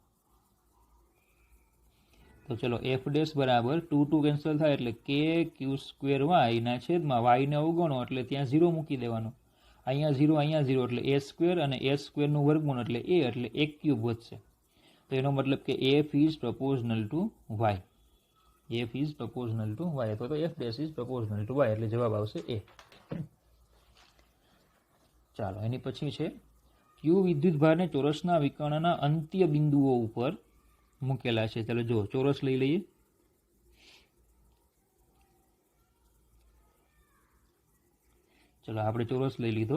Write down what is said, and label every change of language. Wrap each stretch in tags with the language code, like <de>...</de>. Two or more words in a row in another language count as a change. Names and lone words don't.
<gu>તો ચલો, F' = 2 કેન્સલ થાય એટલે k q² ના છેદમાં y ને અવગણો એટલે ત્યાં 0 મૂકી દેવાનો. અહીંયા 0 અહીંયા 0 એટલે a² અને a² નું વર્ગમૂળ એટલે a, એટલે 1³ વધશે. તો એનો મતલબ કે</gu> <en>f is proportional to y. f is proportional to y,</en> <gu>અથવા તો</gu> <en>f' is proportional to y,</en> <gu>એટલે જવાબ આવશે</gu> <en>a.</en> <gu>ચાલો, એની પછી છે q વિદ્યુતભારને ચોરસના વિકર્ણના અંત્ય બિંદુઓ ઉપર મૂકેલા છે. ચાલો જો ચોરસ લઈ લઈએ. ચલો, આપણે ચોરસ લઈ લીધો.</gu>